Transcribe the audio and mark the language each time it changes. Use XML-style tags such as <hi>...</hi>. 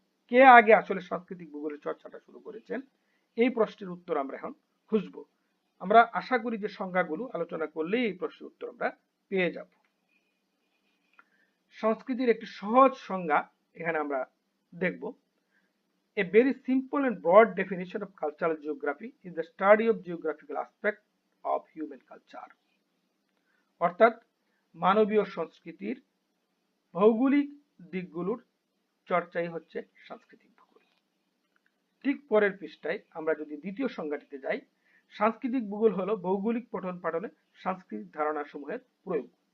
<bn>কে আগে আসলে সাংস্কৃতিক ভূগোলের চর্চাটা শুরু করেছেন, এই প্রশ্নের উত্তর আমরা এখন খুঁজব। আমরা আশা করি যে সংজ্ঞাগুলো আলোচনা করলেই এই প্রশ্নের উত্তর আমরা পেয়ে যাব। সংস্কৃতির একটি সহজ সংজ্ঞা এখানে আমরা দেখব।</bn> <en>A very simple and broad definition of cultural geography is the study of geographical aspect of human culture.</en> <bn>অর্থাৎ মানবীয় সংস্কৃতির ভৌগোলিক দিকগুলোর চর্চাই হচ্ছে সাংস্কৃতিক ভূগোল। ঠিক পরের পৃষ্ঠায় আমরা যদি দ্বিতীয় সংজ্ঞাটিতে যাই, সাংস্কৃতিক ভূগোল হলো ভৌগোলিক পঠন পাঠনে সাংস্কৃতিক ধারণা সমূহের প্রয়োগ।</bn>